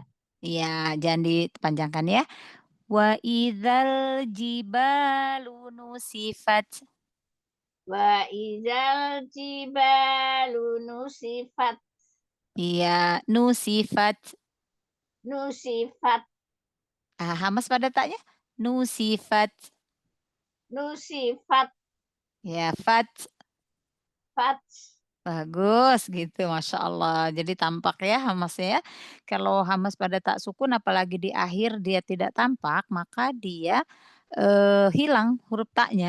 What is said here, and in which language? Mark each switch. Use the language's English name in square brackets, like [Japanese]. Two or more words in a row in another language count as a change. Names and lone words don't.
[Indonesian] Iya, jangan dipanjangkan ya. [Arabic] وإذا الجبال نسفت. وإذا الجبال نسفت. [Indonesian] Iya, nusifat. Hamas pada taknya. Nusifat. Ya, fat. Bagus gitu, [Arabic] ما شاء الله. [Indonesian] Jadi tampak ya hamasnya ya. Kalau hamas pada tak sukun apalagi di akhir dia tidak tampak, maka dia hilang huruf taknya.